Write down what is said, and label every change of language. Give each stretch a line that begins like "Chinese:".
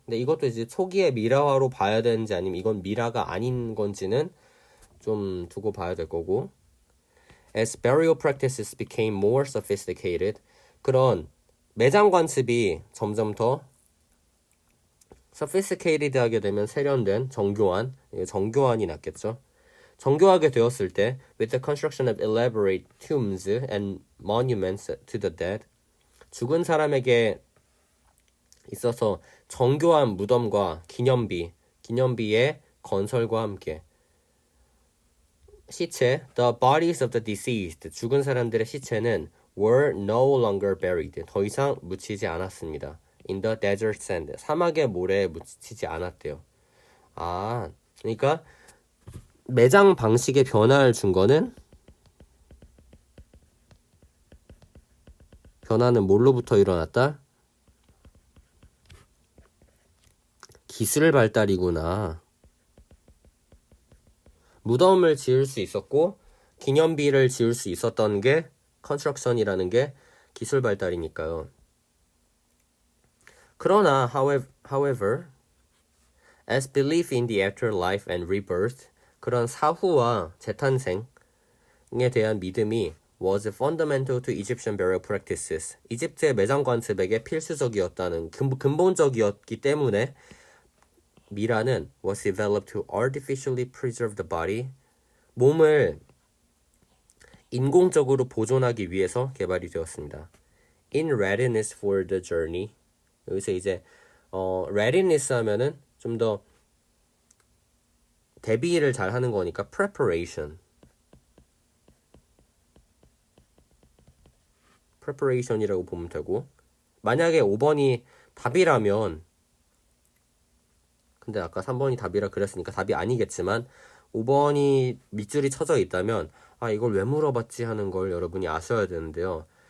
Korean: 근데 이것도 이제 초기에 미라화로 봐야 되는지 아니면 이건 미라가 아닌 건지는 좀 두고 봐야 될 거고.
English: As burial practices became more sophisticated,
Korean: 그런 매장 관습이 점점 더 sophisticated 하게 되면 세련된, 정교한이 낫겠죠. 정교하게 되었을 때
English: with the construction of elaborate tombs and monuments to the dead,
Korean: 죽은 사람에게 있어서 정교한 무덤과 기념비의 건설과 함께 시체,
English: the bodies of the deceased,
Korean: 죽은 사람들의 시체는
English: were no longer buried,
Korean: 더 이상 묻히지 않았습니다.
English: in the desert sand,
Korean: 사막의 모래에 묻히지 않았대요. 그러니까 매장 방식의 변화를 준 거는 변화는 뭘로부터 일어났다? 기술 발달이구나. 무덤을 지을 수 있었고 기념비를 지을 수 있었던 게 컨스트럭션이라는 게 기술 발달이니까요. 그러나
English: however, as belief in the afterlife and rebirth,
Korean: 그런 사후와 재탄생에 대한 믿음이
English: was fundamental to Egyptian burial practices.
Korean: 이집트의 매장 관습에게 필수적이었다는 근본적이었기 때문에 미라는
English: was developed to artificially preserve the body.
Korean: 몸을 인공적으로 보존하기 위해서 개발이 되었습니다.
English: In readiness for the journey.
Korean: 여기서 이제 readiness 하면은 좀 더 대비를 잘 하는 거니까 preparation이라고 보면 되고, 만약에 5번이 답이라면, 근데 아까 3번이 답이라 그랬으니까 답이 아니겠지만 5번이 밑줄이 쳐져 있다면 이걸 왜 물어봤지 하는 걸 여러분이 아셔야 되는데요.